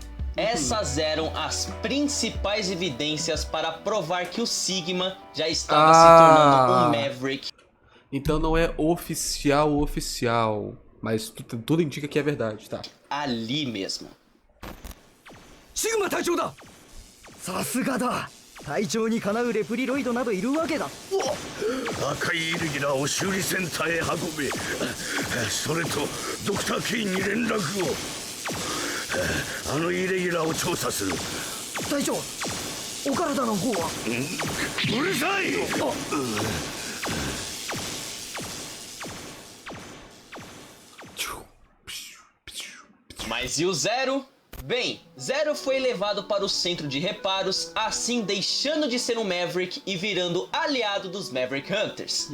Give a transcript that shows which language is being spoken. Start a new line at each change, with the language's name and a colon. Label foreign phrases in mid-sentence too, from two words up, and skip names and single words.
Portuguese: Essas eram as principais evidências para provar que o Sigma já estava se tornando um Maverick. Então não é oficial, mas tudo indica que é verdade, tá? Ali mesmo.
Japanese: シグマ隊長だ! さすがだ! 隊長にかなうレプリロイドなどいるわけだ。赤いイレギュラーを修理センターへ運べ。それとドクター・ケインに連絡を。あのイレギュラーを調査する。隊長、お体の方は？うるさい！
Portuguese: Mas e o Zero? Bem, Zero foi levado para o centro de reparos, assim deixando de ser um Maverick e virando aliado dos Maverick Hunters.